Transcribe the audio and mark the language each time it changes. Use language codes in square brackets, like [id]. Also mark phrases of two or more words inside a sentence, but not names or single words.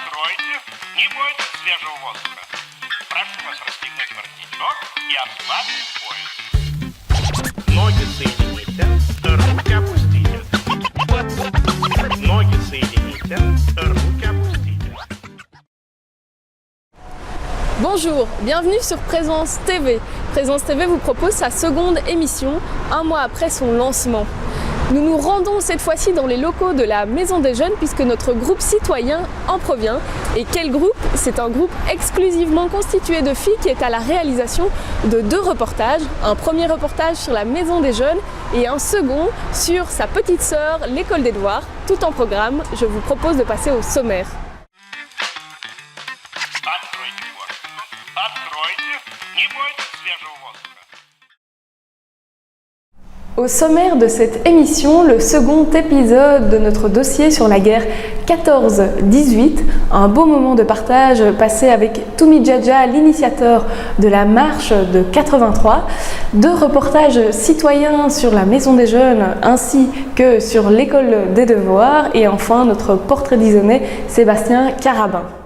[ru] Откройте, не бойтесь свежего воздуха. Прошу вас расстегнуть воротничок и ослабить пояс. Ноги соедините, руки опустите. Ноги соедините, руки опустите. [fr] Bonjour, bienvenue sur Présence TV. Présence TV vous propose sa seconde émission, un mois après son lancement. Nous nous rendons cette fois-ci dans les locaux de la Maison des Jeunes puisque notre groupe citoyen en provient. Et quel groupe? C'est un groupe exclusivement constitué de filles qui est à la réalisation de 2 reportages. Un premier reportage sur la Maison des Jeunes et un second sur sa petite sœur, l'école des devoirs. Tout en programme, je vous propose de passer au sommaire. [ru] Откройте форточку. Откройте, не бойтесь свежего воздуха. [fr] Au sommaire de cette émission, le second épisode de notre dossier sur la guerre 14-18, un beau moment de partage passé avec Toumi Djadja, l'initiateur de la marche de 83, 2 reportages citoyens sur la Maison des Jeunes ainsi que sur l'école des devoirs et enfin notre portrait disonné Sébastien Carabin.